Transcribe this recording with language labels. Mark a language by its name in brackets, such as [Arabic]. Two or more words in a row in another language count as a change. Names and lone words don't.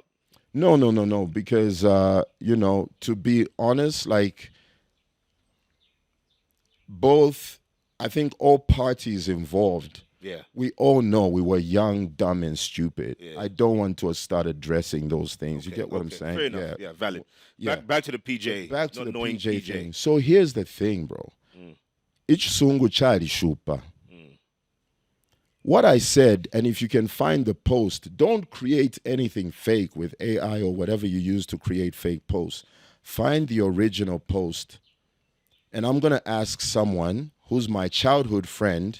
[English] No, because you know, to be honest, like both, I think all parties involved, Yeah. we all know we were young, dumb, and stupid. Yeah. I don't want to start addressing those things. You Okay, get what I'm okay, saying? Fair enough. Yeah, valid. Yeah. Back to the PJ. Back to not the knowing PJ thing. So here's the thing, bro. Mm. [Bemba] Ichisungu chali shupa. [English] What I said, and if you can find the post, don't create anything fake with AI or whatever you use to create fake posts. Find the original post. And I'm going to ask someone who's my childhood friend.